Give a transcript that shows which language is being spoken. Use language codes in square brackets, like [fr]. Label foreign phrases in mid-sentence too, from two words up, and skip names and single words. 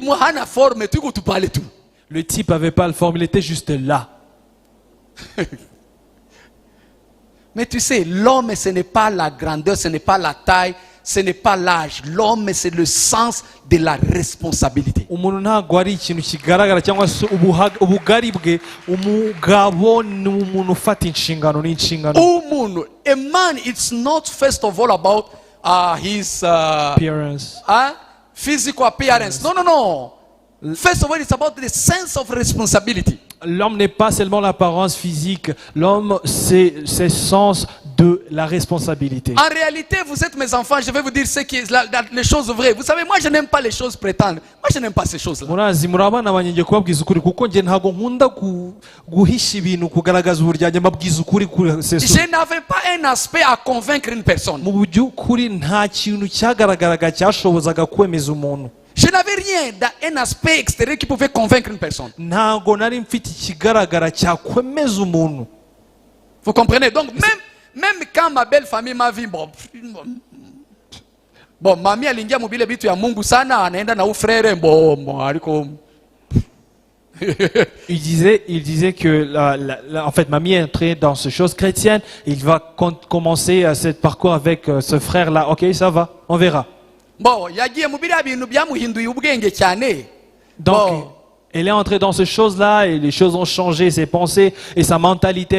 [fr] Le type n'avait pas la forme, il était juste là. Mais tu sais, l'homme, ce n'est pas la grandeur, ce n'est pas la taille, ce n'est pas l'âge. L'homme, c'est le sens de la responsabilité. [en] A man, it's not first of all about his appearance, physical appearance. No, no, no. First of all, it's about the sense of responsibility. [fr] L'homme n'est pas seulement l'apparence physique, l'homme c'est le sens de la responsabilité. En réalité, vous êtes mes enfants, je vais vous dire les choses vraies. Vous savez, moi je n'aime pas les choses prétendues. Moi je n'aime pas ces choses-là. Je n'avais pas un aspect à convaincre une personne. Je n'avais rien d'un aspect extérieur qui pouvait convaincre une personne. Vous comprenez? Donc même quand ma belle famille m'a vu, bon, mamie [sw] alingia mobile bitu ya Mungu sana, anaenda na frère aliko. [fr] Il disait que en fait, mamie est entrée dans ces choses chrétiennes. Il va commencer ce parcours avec ce frère-là. Ok, ça va, on verra. Donc, elle est entrée dans ces choses-là et les choses ont changé, ses pensées et sa mentalité.